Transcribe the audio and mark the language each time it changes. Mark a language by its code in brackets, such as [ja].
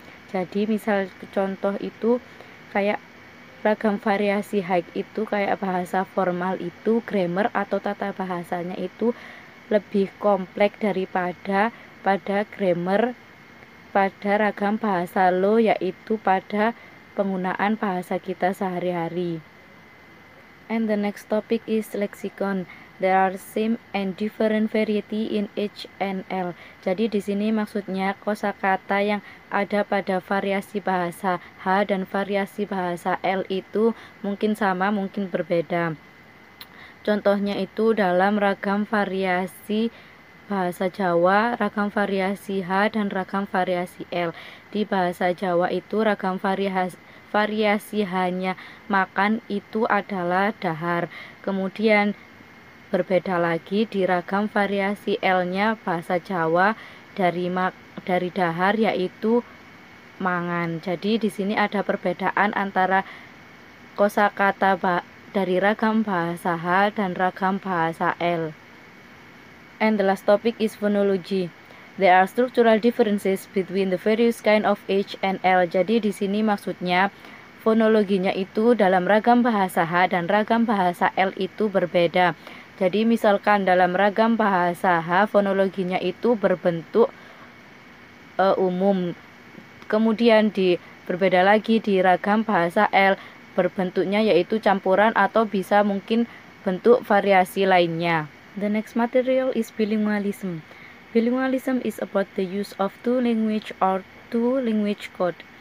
[id] Jadi misal contoh itu kayak ragam variasi high itu kayak bahasa formal itu grammar atau tata bahasanya itu lebih kompleks daripada pada grammar pada ragam bahasa low, yaitu pada penggunaan bahasa kita sehari-hari. [en] And the next topic is lexicon. There are same and different variety in H and L. [id] Jadi di sini maksudnya kosakata yang ada pada variasi bahasa H dan variasi bahasa L itu mungkin sama, mungkin berbeda. Contohnya itu dalam ragam variasi bahasa Jawa, ragam variasi H dan ragam variasi L. Di bahasa Jawa itu ragam variasi hanya makan itu adalah dahar. Kemudian berbeda lagi di ragam variasi L-nya bahasa Jawa dari dahar yaitu mangan. Jadi di sini ada perbedaan antara kosakata dari ragam bahasa H dan ragam bahasa L. [en] And the last topic is phonology. There are structural differences between the various kind of H and L. [id] Jadi di sini maksudnya fonologinya itu dalam ragam bahasa H dan ragam bahasa L itu berbeda. Jadi misalkan dalam ragam bahasa H fonologinya itu berbentuk umum. Kemudian berbeda lagi di ragam bahasa L berbentuknya yaitu campuran atau bisa mungkin bentuk variasi lainnya. [en] The next material is bilingualism. Bilingualism is about the use of two language or two language code.